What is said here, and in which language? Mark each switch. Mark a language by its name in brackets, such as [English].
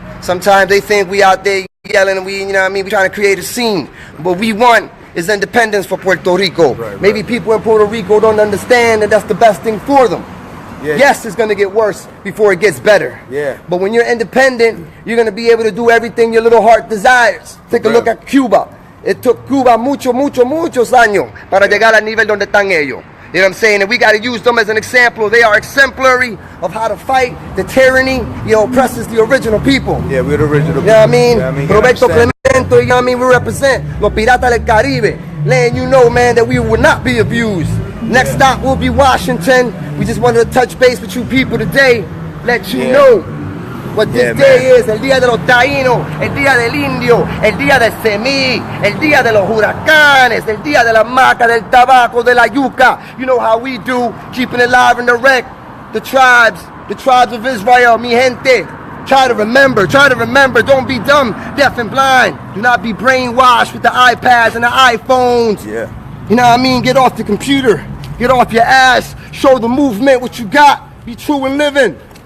[English] Sometimes they think we out there yelling and we trying to create a scene. What we want is independence for Puerto Rico. Maybe people in Puerto Rico don't understand that that's the best thing for them. Yeah. Yes, it's going to get worse before it gets better. Yeah. But when you're independent, you're going to be able to do everything your little heart desires. Take a look at Cuba. It took Cuba [Spanish] muchos años para llegar al nivel donde están ellos. [English] You know what I'm saying? And we got to use them as an example. They are exemplary of how to fight the tyranny, you know, oppresses the original people. Yeah, we're the original people. You know what I mean? Yeah, I mean, Roberto Clemente, you know what I mean? We represent Los Piratas del Caribe. Letting you know, man, that we will not be abused. Next stop will be Washington. We just wanted to touch base with you people today. Let you know what this Yeah, day man. [Spanish] is, el día de los taínos, el día del indio, el día del semí, el día de los huracanes, el día de la maca, del tabaco, de la yuca. [English] You know how we do, keeping it live and direct. The tribes of Israel, [Spanish] mi gente. [English] Try to remember, don't be dumb, deaf and blind. Do not be brainwashed with the iPads and the iPhones. Yeah. You know what I mean? Get off the computer, get off your ass, show the movement what you got, be true and living.